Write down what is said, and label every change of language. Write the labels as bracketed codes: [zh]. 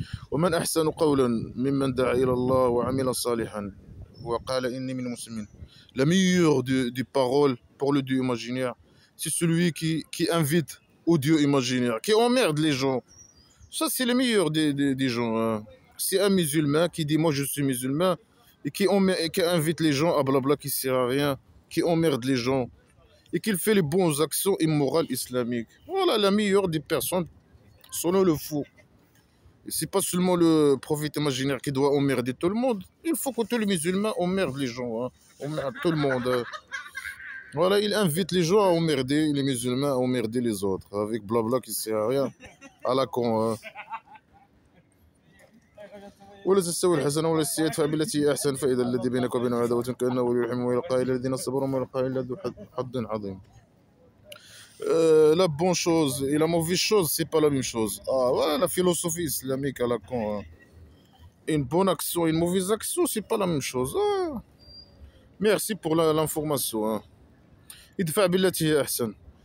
[ar] ومن أحسن قولا ممن دعا إلى الله وعمل صالحا وقال إني من المسلمين. [fr] La meilleure des paroles pour le Dieu imaginaire, c'est celui qui invite au Dieu imaginaire, qui emmerde les gens. Ça, c'est le meilleur des gens, hein. C'est un musulman qui dit moi je suis musulman et qui invite les gens à blabla qui sert à rien, qui emmerde les gens et qui fait les bonnes actions immorales islamiques. Voilà la meilleure des personnes selon le fou. C'est pas seulement le prophète imaginaire qui doit emmerder tout le monde. Il faut que tous les musulmans emmerdent les gens, hein. Emmerdent tout le monde, hein. Voilà, il invite les gens à emmerder les musulmans, à emmerder les autres, avec blabla qui sert à rien, à la con, hein. [ar] ولا تستوي الحسنة ولا السيئة فادفع بالتي هي أحسن فإذا الذي بينك وبينه عداوة كأنه ولي حميم ويلقى إلى الذين صبروا ويلقى إلى ذو حظ عظيم. [fr] La bonne chose et la mauvaise chose, c'est pas la même chose. Ah, voilà la philosophie islamique à la con, hein. Une bonne action et une mauvaise action, c'est pas la même chose, hein. Merci pour l'information, hein. [ar] Idfa billati hiya ahsan.